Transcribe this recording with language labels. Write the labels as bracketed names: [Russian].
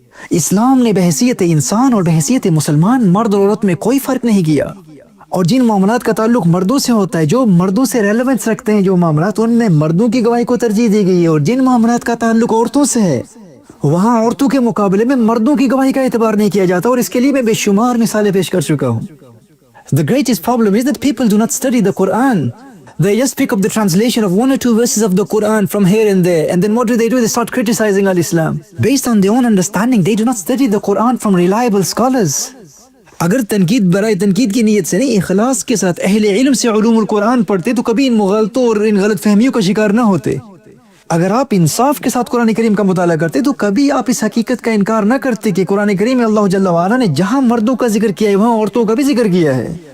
[Urdu] اسلام نے بحیثیت انسان اور بحیثیت مسلمان مرد اور عورت میں کوئی فرق نہیں کیا، اور جن معاملات کا تعلق مردوں سے ہوتا ہے، جو مردوں سے ریلیونس رکھتے ہیں جو معاملات، ان میں مردوں کی گواہی کو ترجیح دی گئی ہے، اور جن معاملات کا تعلق عورتوں سے ہے وہاں عورتوں کے مقابلے میں مردوں کی گواہی کا اعتبار نہیں کیا جاتا، اور اس کے لیے میں بے شمار مثالیں پیش کر چکا ہوں. [English] The greatest problem is that people do not study the Quran. They just pick up the translation of 1 or 2 verses of the Quran from here and there, and then what do? They start criticizing al-Islam. Based on their own understanding, they do not study the Quran from reliable scholars. [Urdu] اگر تنقید برائے تنقید کی نیت سے نہیں، اخلاص کے ساتھ اہل علم سے علوم القرآن پڑھتے تو کبھی ان مغالطوں اور ان غلط فہمیوں کا شکار نہ ہوتے. اگر آپ انصاف کے ساتھ قرآن کریم کا مطالعہ کرتے تو کبھی آپ اس حقیقت کا انکار نہ کرتے کہ قرآن کریم میں اللہ جل وعلا نے جہاں مردوں کا ذکر کیا ہے وہاں عورتوں کا بھی ذکر کیا ہے.